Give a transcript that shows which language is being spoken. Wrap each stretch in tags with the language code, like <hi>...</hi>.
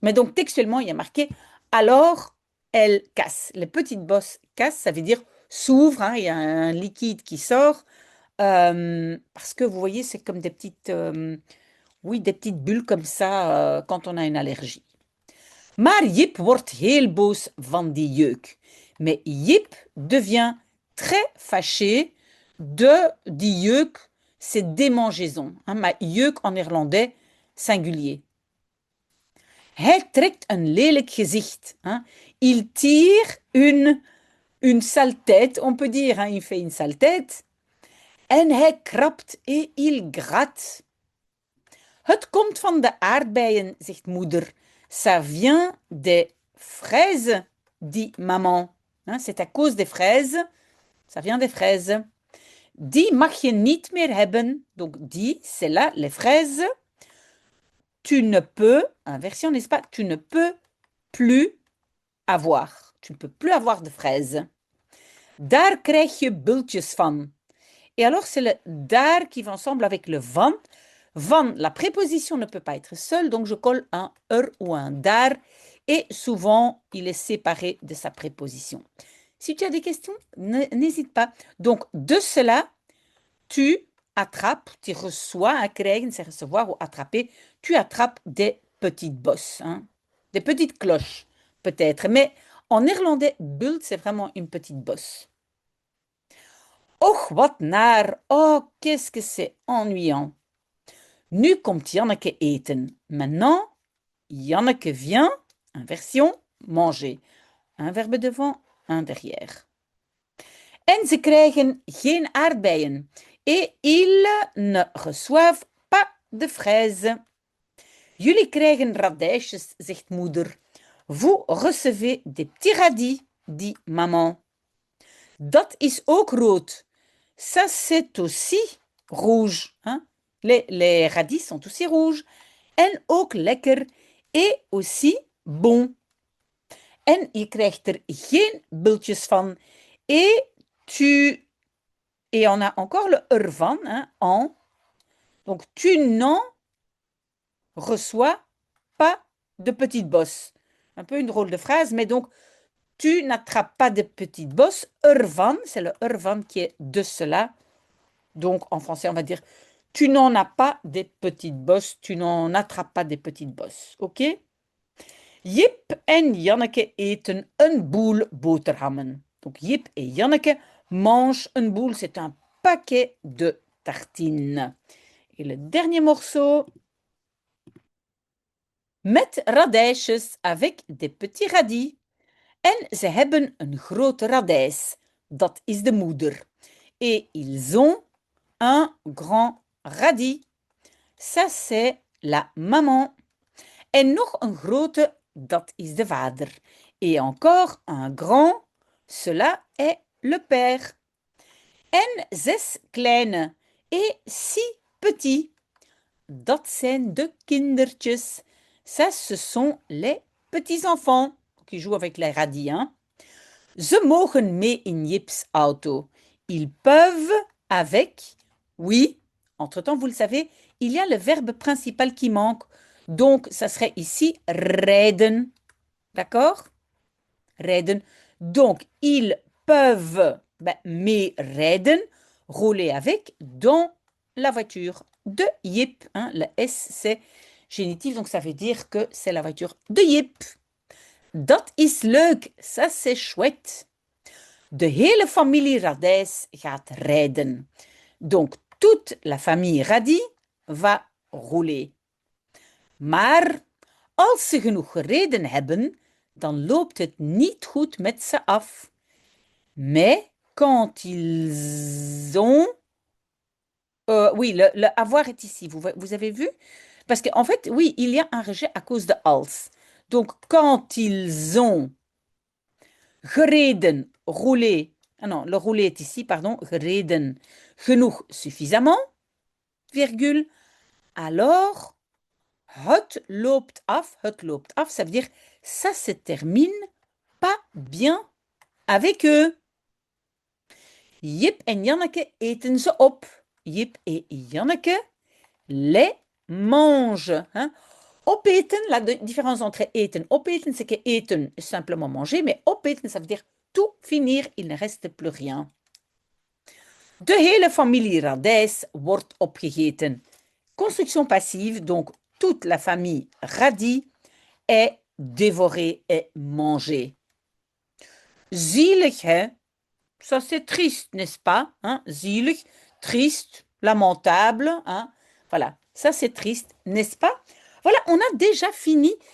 <fr>Mais donc, textuellement, il y a marqué, alors, elle casse. Les petites bosses cassent, ça veut dire s'ouvre, hein, il y a un liquide qui sort. Parce que vous voyez, c'est comme des petites, oui, des petites bulles comme ça quand on a une allergie.</fr> <nl>Maar Jip wordt heel boos van die jeuk.</nl> <fr>Mais Jip devient très fâché de</fr> <nl>die jeuk,</nl> <fr>c'est démangeaison. Hein,</fr> <nl>maar jeuk</nl> <fr>en néerlandais, singulier.</fr> <nl>Hij trekt een lelijk gezicht. Hein.</nl> <fr>Il tire une sale tête, on peut dire, hein, il fait une sale tête.</fr> <nl>En hij krabt</nl> <fr>et il gratte.</fr> <nl>Het komt van de aardbeien, zegt moeder.</nl> <fr>Ça vient des fraises, dit maman. Hein, c'est à cause des fraises. Ça vient des fraises.</fr> <nl>Die mag je niet meer hebben.</nl> <fr>Donc, die, c'est là, les fraises. Tu ne peux, inversion, n'est-ce pas? Tu ne peux plus avoir. Tu ne peux plus avoir de fraises.</fr> <nl>Daar krijg je bultjes van.</nl> <fr>Et alors, c'est le daar qui va ensemble avec le van. Van, la préposition ne peut pas être seule, donc je colle un ou un dar. Et souvent, il est séparé de sa préposition. Si tu as des questions, n'hésite pas. Donc, de cela, tu attrapes, tu reçois, hein, krijgen, c'est recevoir ou attraper, tu attrapes des petites bosses, hein, des petites cloches, peut-être. Mais en néerlandais, bult, c'est vraiment une petite bosse.</fr> <nl>Och, wat naar.</nl> <fr>Oh, qu'est-ce que c'est ennuyant.</fr> <nl>Nu komt Janneke eten.</nl> <fr>Maintenant, Janneke vient, inversion, manger. Un verbe devant, un derrière.</fr> <nl>En ze krijgen geen aardbeien.</nl> <fr>Et ils ne reçoivent pas de fraises.</fr> <nl>Jullie krijgen radijsjes, zegt moeder.</nl> <fr>Vous recevez des petits radis, dit maman.</fr> <nl>Dat is ook rood.</nl> <fr>Ça, c'est aussi rouge. Hein? Les radis sont aussi rouges.</fr> <nl>En ook lekker.</nl> <fr>Et aussi bon.</fr> <nl>En je krijgt er geen bultjes van.</nl> <fr>Et on a encore le ervan, hein, en. Donc, tu n'en reçois pas de petites bosses. Un peu une drôle de phrase, mais donc, tu n'attrapes pas de petites bosses. Ervan, c'est le ervan qui est de cela. Donc, en français, on va dire, tu n'en as pas des petites bosses, tu n'en attrapes pas des petites bosses. OK?</fr> <nl>Jip en Janneke eten een boel boterhammen.</nl> <fr>Donc, Jip et Janneke mangent</fr> <nl>een boel,</nl> <fr>c'est un paquet de tartines. Et le dernier morceau,</fr> <nl>met radijsjes</nl> <fr>avec des petits radis.</fr> <nl>En ze hebben een grote radijs. Dat is de moeder.</nl> <fr>Et ils ont un grand radis. Ça, c'est la maman.</fr> <nl>En nog een grote, dat is de vader.</nl> <fr>Et encore un grand, cela est le père.</fr> <nl>En 6 kleine</nl> <fr>et 6 petits.</fr> <nl>Dat zijn de kindertjes.</nl> <fr>Ça, ce sont les petits-enfants qui jouent avec les radis. Hein?</fr> <nl>Ze mogen mee in Jips auto.</nl> <fr>Ils peuvent avec, oui, entre-temps, vous le savez, il y a le verbe principal qui manque. Donc, ça serait ici rijden. D'accord? Rijden. Donc, ils peuvent</fr> <nl>mee rijden,</nl> <fr>rouler avec, dans la voiture de Jip. Hein? Le S, c'est génitif, donc ça veut dire que c'est la voiture de Jip.</fr> <nl>Dat is leuk,</nl> <fr>ça c'est chouette.</fr> <nl>De hele familie Radijs gaat rijden.</nl> <fr>Donc, toute la famille Radi va rouler.</fr> <nl>Maar als ze genoeg gereden hebben, dan loopt het niet goed met ze af.</nl> <fr>Mais quand ils ont... oui, le avoir est ici, vous avez vu? Parce qu'en fait, oui, il y a un rejet à cause de als. Donc, quand ils ont gereden, roulé, ah non, le roulé est ici, pardon, gereden, genoeg, suffisamment, virgule, alors,</fr> <nl>het loopt af,</nl> <fr>ça veut dire, ça se termine pas bien avec eux.</fr> <nl>Jip en Janneke eten ze op.</nl> <fr>Jip et Janneke les mangent.</fr> <nl>Hein?</nl> <fr>Opeten, la différence entre eten, opeten, c'est que eten, simplement manger, mais opeten, ça veut dire tout finir, il ne reste plus rien.</fr> <nl>De hele familie radijs wordt opgegeten.</nl> <fr>Construction passive, donc toute la famille radis est dévorée et mangée. Zielig, hein? Ça c'est triste, n'est-ce pas? Hein? Zielig, triste, lamentable. Hein? Voilà, ça c'est triste, n'est-ce pas? Voilà, on a déjà fini.</fr>